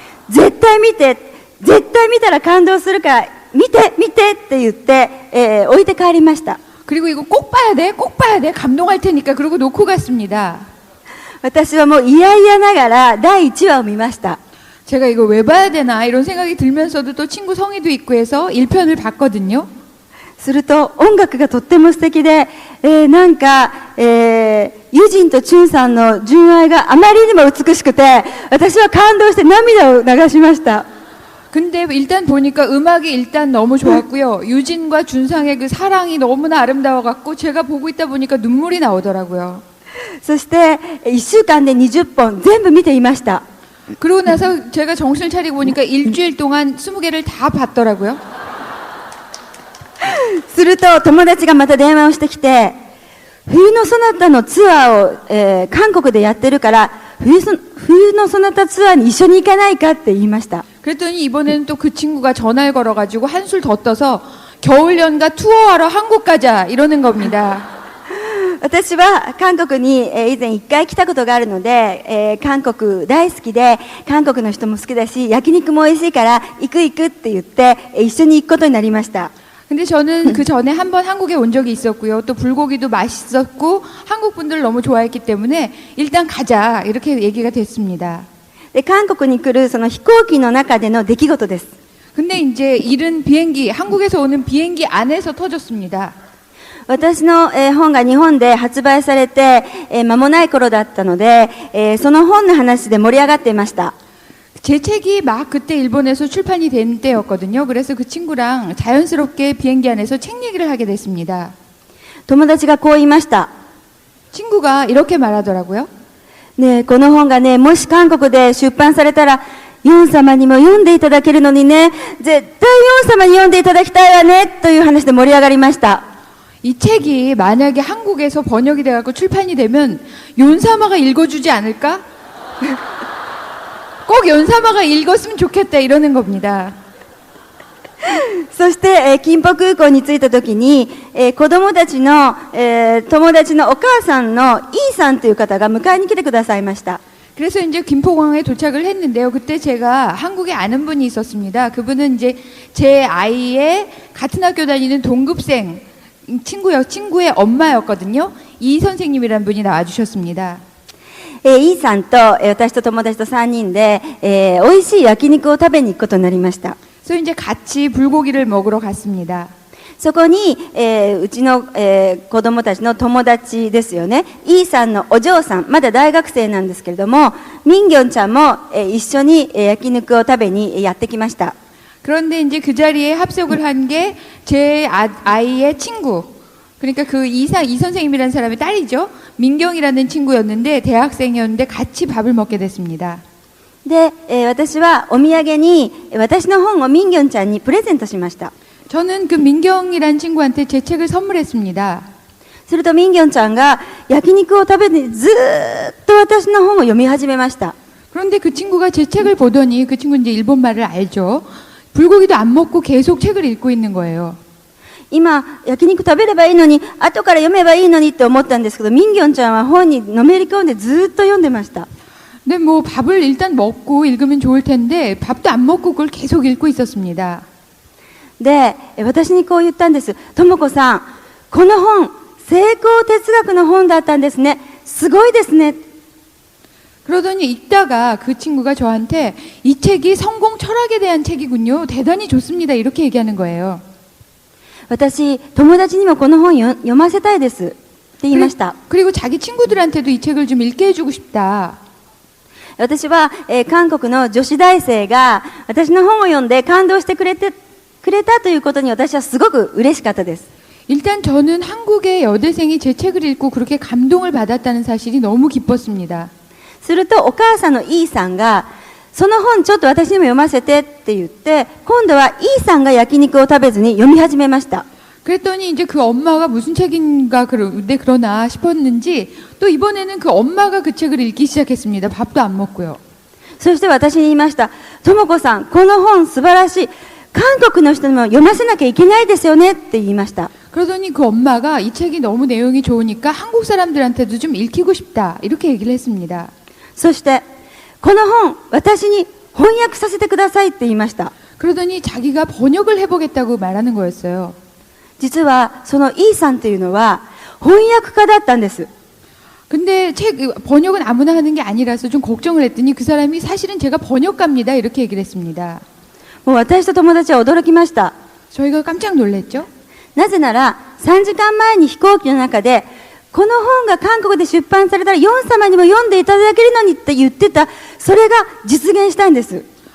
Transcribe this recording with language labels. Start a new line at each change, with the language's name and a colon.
Japanese: 絶対見て、絶対見たら感動するから見て見てって言って、置いて帰りました。
Korean: 그리고 이거 꼭 봐야 돼, 꼭 봐야 돼, 감동할 테니까. 그러고 놓고 갔습니다.
Japanese: 私はもう嫌々ながら第1話を見ました。
Korean: 제가 이거 왜 봐야 되나 이런 생각이 들면서도 또 친구 성의도 있고 해서 1편을 봤거든요.
Japanese: すると音楽がとっても素敵で、なんか、ユジンとチュンさんの純愛があまりにも美しくて、私は感動して涙を流しました。
Korean: 근데 일단 보니까 음악이 일단 너무 좋았고요. 유진과 준상의 그 사랑이 너무나 아름다워갖고 제가 보고 있다 보니까 눈물이 나오더라고요.
Japanese: そして1週間で20本全部見ていました。
Korean: 그러고 나서 제가 정신을 차리고 보니까 일주일 동안 20개를 다 봤더라고요.
Japanese: すると友達がまた電話をしてきて、冬のソナタのツアーを、韓国でやってるから冬のソナタツアーに一緒に行かないかって言いました。
Korean: 그랬더니 이번에는 또 그 친구가 전화를 걸어가지고 한술 더 떠서 겨울연가 투어하러 한국 가자 이러는 겁니다.
Japanese: 私は韓国に、以前1回来たことがあるので、韓国大好きで、韓国の人も好きだし、焼肉も美味しいから行く行くって言って、一緒に行くことになりました。
Korean: 근데 저는 그 전에 한번 한국에 온 적이 있었고요. 또 불고기도 맛있었고 한국 분들 너무 좋아했기 때문에 일단 가자 이렇게 얘기가 됐습니다.
Japanese: 韓国に来るその飛行機の中での出来事です。
Korean: 근데 이제 일은 비행기, 한국에서 오는 비행기 안에서 터졌습니다.
Japanese: 私の、本が日本で発売されて、間もない頃だったので、その本の話で盛り上がっていました。
Korean: 제 책이 막 그때 일본에서 출판이 된 때였거든요. 그래서 그 친구랑 자연스럽게 비행기 안에서 책 얘기를 하게 됐습니다.
Japanese: 友達がこう言いました。
Korean: 친구가 이렇게 말하더라고요.
Japanese: ねえ、この本がね、もし韓国で出版されたら、ヨン様にも読んでいただけるのにね、絶対ヨン様に読んでいただきたいわね、という話で盛り上がりました。
Korean: 이 책이 만약에 한국에서 번역이 돼갖고 출판이 되면 윤사마가 읽어주지 않을까? 꼭 윤사마가 읽었으면 좋겠다 이러는 겁니다.
Japanese: そして、金浦空港に着いた時に、子供たちの、友達のお母さんのイーさんという方が迎えに来てくださいました。
Korean: 그래서 이제 김포공항에 도착을 했는데요. 그때 제가 한국에 아는 분이 있었습니다. 그분은 이제 제 아이의 같은 학교 다니는 동급생 친구의 엄마였거든요. 이 선생님이라는 분이 나와주셨습니다.
Japanese: イーさんと、私と友達と3人で、美味しい焼肉を食べに行くことになりました。
Korean: 그래서 이제 같이 불고기를 먹으러 갔습니다.
Japanese: そこに、うちの、子供たちの友達ですよね。イーさんのお嬢さん、まだ大学生なんですけれども、ミンギョンちゃんも、一緒に、焼肉を食べにやってきました。
Korean: 그런데 이제 그 자리에 합석을 한 게 제 아이의 친구. 그러니까 그 이 선생님이라는 사람의 딸이죠. 민경이라는 친구였는데 대학생이었는데 같이 밥을 먹게 됐습니다.
Japanese: で、私はお土産に私の本をミンギョンちゃんにプレゼントしました。
Korean: 저는 그 민경이라는 친구한테 제 책을 선물했습니다.
Japanese: するとミンギョンちゃんが焼肉を食べてずーっと私の本を読み始めました。
Korean: 그런데 그 친구가 제 책을 보더니 그 친구는 이제 일본말을 알죠. 불고기도 안 먹고 계속 책을 읽고 있는 거예요.
Japanese: 今焼肉食べればいいのに後から読めばいいのにって思ったんですけど、ミンギョンちゃんは本にのめり込んでずーっと読んでました。
Korean: 근데 뭐 밥을 일단 먹고 읽으면 좋을 텐데 밥도 안 먹고 그걸 계속 읽고 있었습니다.
Japanese: で、私にこう言ったんです。ともこさん、この本成功哲学の本だったんですね。すごいですね。
Korean: 그러더니 읽다가 그 친구가 저한테 이 책이 성공 철학에 대한 책이군요. 대단히 좋습니다. 이렇게 얘기하는 거예요.
Japanese: 私、友達にもこの本読ませたいですって言いました。
Korean: 그리고 자기 친구들한테도 이 책을 좀 읽게 해주고 싶다.
Japanese: 私は、韓国の女子大生が私の本を読んで感動してくれたということに私はすごく嬉しかったです。
Korean: 일단 저는 한국의 여대생이 제 책을 읽고 그렇게 감동을 받았다는 사실이 너무 기뻤습니다.
Japanese: するとお母さんのイーさんがその本ちょっと私にも読ませてって言って今度はイーさんが焼肉を食べずに読み始めました。
Korean: 그랬더니 이제 그 엄마가 무슨 책인가 그러나 싶었는지 또 이번에는 그 엄마가 그 책을 읽기 시작했습니다. 밥도 안 먹고요.
Japanese: そして私に言いました。ともこさん、この本素晴らしい。韓国の人にも読ませなきゃいけないですよねって言いました。
Korean: 그러더니 그 엄마가 이 책이 너무 내용이 좋으니까 한국 사람들한테도 좀 읽히고 싶다. 이렇게 얘기를 했습니다.
Japanese: そしてこの本私に翻訳させてくださいって言いました。
Korean: 그러더니 자기가 번역을 해보겠다고 말하는 거였어요.
Japanese: 実はそのイーさんというのは翻訳家だったんです。
Korean: 근데 책 번역은 아무나 하는 게 아니라서 좀 걱정을 했더니 그 사람이 사실은 제가 번역가입니다. 이렇게 얘기를 했습니다.
Japanese: もう私と友達は驚きました。
Korean: 저희가 깜짝 놀랐죠.
Japanese: なぜなら3時間前に飛行機の中でこの本が韓国で出版されたらヨン様にも読んでいただけるのにって言ってた。それが実現したんです。